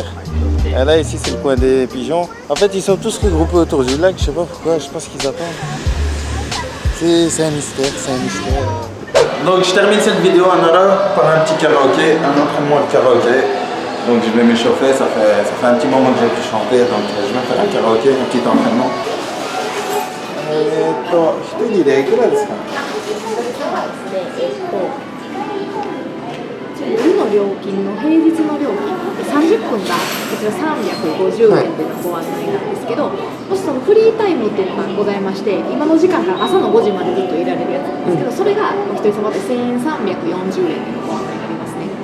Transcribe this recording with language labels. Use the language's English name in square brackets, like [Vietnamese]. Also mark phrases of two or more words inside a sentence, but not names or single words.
[French] Et là ici c'est le coin des pigeons. En fait ils sont tous regroupés autour du lac, je sais pas pourquoi, je sais pas ce qu'ils attendent. C'est un mystère, c'est un mystère. Donc je termine cette vidéo en Nara par un petit karaoké, un entraînement de karaoké. Donc je vais m'échauffer, ça fait un petit moment que j'ai pu chanter, donc je vais faire un karaoké, un petit entraînement. [Japanese] 1 人でいくらですか？夜の料金の平日の料金30分がこちら350円でのご案内なんですけど、もしそのフリータイムっていうのがございまして、今の時間から朝の5時までずっといられるやつなんですけど、それがお一人様で1340円でのご案内になりますね。